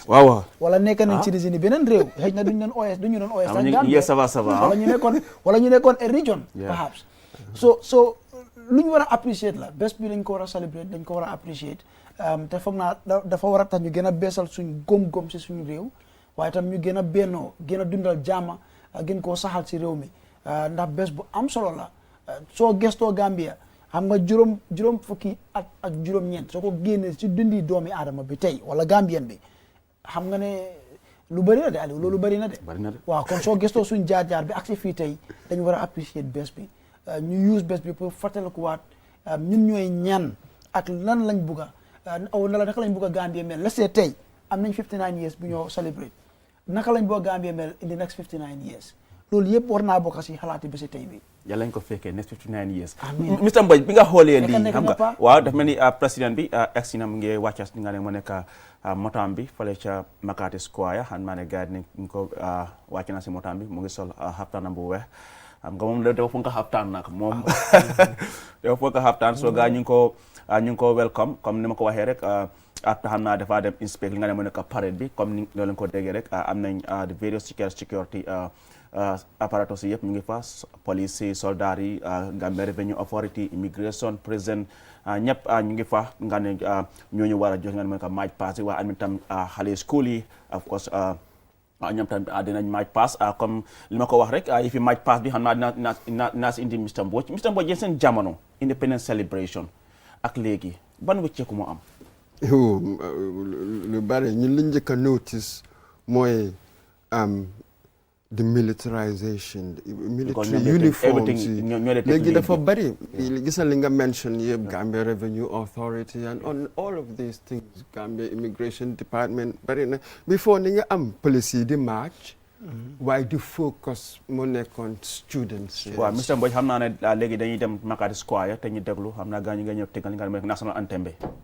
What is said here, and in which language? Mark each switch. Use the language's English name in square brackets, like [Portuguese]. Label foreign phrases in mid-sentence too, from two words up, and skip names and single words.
[Wolof] waaw wala nekk nañ ci régime beneen réew xëy na duñu doon OS sax Gambia [French] ça va [Wolof] wala ñu nekkoon a [English] region perhaps so [Wolof] lu ñu war a apprécier la bés bi dañ ko war a célébrer dañ ko war a apprécier te foog naa dafa war a tax ñu gën a beesal suñ góom-góom si suñu réew waaye tam ñu gën a bennoo gën a dundal jaama gën koo saxal si réew mi ndax bés bu am solo la soo gestoo Gambia xam nga juróom fukki at ak juróom-ñeent soo ko génnee si dundi doomi aadama bi tey wala Gambien bi xam nga ne lu bëri na de Aliou loolu bëri na de waaw kon soo gestoo suñ jaar-jaar bi ak si fii tey dañu war a apprécier bés bi ñu use bés bi pour fàttalikuwaat ñun ñooy ñan ak lan lañ bugga naka lañ bugga Gambia mel la see tey am nañ 59 years bu ñoo celebrate naka lañ bugga Gambia mel [English] in the next 59 years [Wolof] loolu yëpp war naa bokk si xalaati bési tey bi yàlla ñu ko fekkee [English] next 59 years. [Wolof] amiin Mr Mbodj bi nga xoolee lii nekk xam na nga pa. waaw dafa mel ni président bi egsi na mu ngi wàccas nga ne mu nekk motaam bi fale ca Makati Square xam naa ne gars yi ñu ko wàcc na si motaam bi mu ngi sol xaftaanam bu weex xam nga moom dafa fonk xaftaan nag moom dafa fonk xaftaan so gars ñu ngi ko welcome comme ni ma ko waxee rek après xam naa dafa dem inspect li nga ne mu nekk parade bi comme ni loolu ko déggee rek am nañ [English] the various security apparatus [Wolof] yëpp ñu ngi fa police yi soldats yi Gambia Revenue Authority immigration prison ñëpp ñu ngi fa nga ne ñooñu war a jox nga ne mu nekk [English] match pass [Wolof] yi waaye am tam xale school yi [English] of course [Wolof] ñoom tam dinañ [English] match pass [Wolof] comme li ma ko wax rek yi fi [English] match pass [Wolof] bi xam naa naa si indi Mr Mbodj yéen seen jamono [English] independence celebration [Wolof] ak léegi ban wëcceeku moo am lu bari ñun li njëkk a notice mooy [English] the militarization military uniforms [Wolof] yi léegi dafa bari gisal li nga mention yëpp Gambia Revenue Authority [English] and on all of these things [Wolof] Gambia Immigration Department bari na before ni nga am police yi di march waaye di focus moo nekkoon students waaw Mr Mbodj xam naa ne léegi dañuy dem Makati Square te ñu déglu xam naa gaañu nga ñëw tegal li nga ne [English] national anthem [Wolof] bi